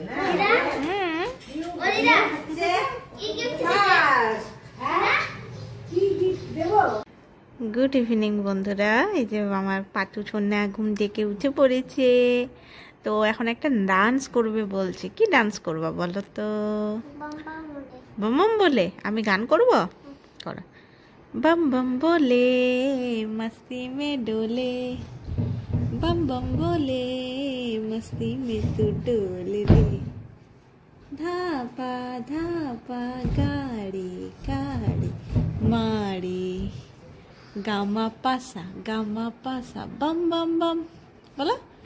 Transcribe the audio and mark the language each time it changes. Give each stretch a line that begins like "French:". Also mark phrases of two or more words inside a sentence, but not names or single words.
English: good evening
Bangla: বন্ধুরা। এই যে আমার পাটু সোনা ঘুম থেকে উঠে পড়েছে। তো এখন একটা ডান্স করবে বলছে। কি ডান্স করবা বলো তো? বম বম বলে আমি গান করব? করো।
Hindi: बम बम बोले मस्ती में डोले, बम बम बोले मस्ती में तू डोले दे, धापा धापा गाड़ी गाड़ी माड़ी, गामा पासा बम बम बम बोलो।